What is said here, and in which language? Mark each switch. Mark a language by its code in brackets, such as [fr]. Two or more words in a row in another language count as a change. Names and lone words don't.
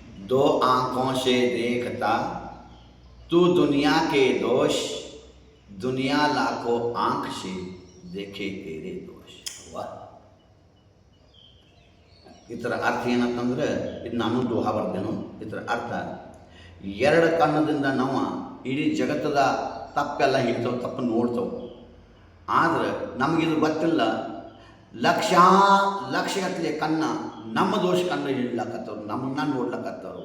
[hi] दो आंखों से देखता तू दुनिया के दोष दुनिया लाखों आंख से देखे तेरे दोष. [kn] ವಾ ಇದರ ಅರ್ಥ ಏನಂತಂದ್ರೆ, ಇದು ನಾನು ದೋಹಾ ಬರ್ದೇನು. ಇದರ ಅರ್ಥ, ಎರಡು ಕಣ್ಣದಿಂದ ನಾವು ಇಡೀ ಜಗತ್ತದ ತಪ್ಪೆಲ್ಲ ಹಿಡ್ತವೆ, ತಪ್ಪು ನೋಡ್ತವೆ. ಆದ್ರೆ ನಮಗಿದು ಗೊತ್ತಿಲ್ಲ, ಲಕ್ಷಗಟ್ಟಲೆ ಕಣ್ಣ ನಮ್ಮ ದೋಷ ಕಣ್ಣು ಹಿಡ್ಲಕತ್ತವ್ರು, ನಮ್ಮನ್ನ ನೋಡ್ಲಕತ್ತವ್ರು.